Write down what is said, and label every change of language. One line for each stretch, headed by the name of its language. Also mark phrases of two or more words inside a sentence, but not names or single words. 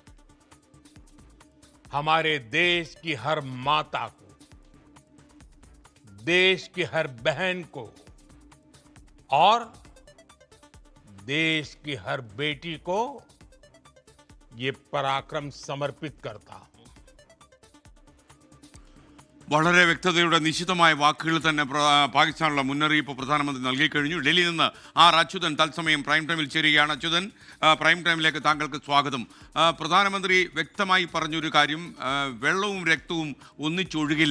Hindi: हमारे देश की हर माता को, देश की हर बहन को और देश की हर बेटी को ये पराक्रम समर्पित करता हूं.
Malayalam: വളരെ വ്യക്തതയുടെ നിശ്ചിതമായ വാക്കുകൾ തന്നെ പാകിസ്ഥാനുള്ള മുന്നറിയിപ്പ് പ്രധാനമന്ത്രി നൽകിക്കഴിഞ്ഞു. ഡൽഹിയിൽ നിന്ന് ആർ അച്യുതൻ തത്സമയം പ്രൈം ടൈമിൽ ചേരുകയാണ്. അച്യുതൻ, പ്രൈം ടൈമിലേക്ക് താങ്കൾക്ക് സ്വാഗതം. പ്രധാനമന്ത്രി വ്യക്തമായി പറഞ്ഞൊരു കാര്യം, വെള്ളവും രക്തവും ഒന്നിച്ചൊഴുകില്ല.